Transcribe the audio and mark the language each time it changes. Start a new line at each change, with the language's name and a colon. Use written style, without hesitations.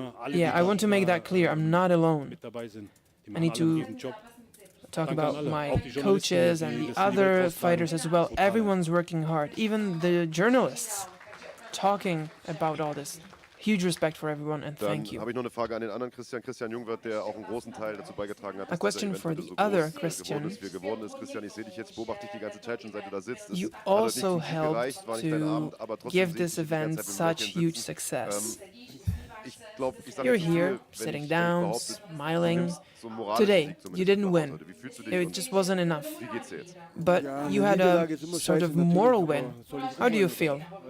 English: Yeah, I want to make that clear. I'm not alone. I need to talk about my coaches and the other fighters as well. Everyone's working hard, even the journalists talking about all this. Huge respect for everyone and thank you.
German: Habe ich noch eine Frage an den anderen Christian Jungwirth, der auch einen großen Teil dazu beigetragen hat,
English: A question for the other Christian.
German: geworden ist. Christian, ich sehe dich jetzt, beobachte dich die ganze Zeit schon, seit du da sitzt.
English: You also helped to give this event such huge success. You're here, sitting down, smiling. Today, you didn't win. It just wasn't enough. But you had a sort of moral win. How do you feel?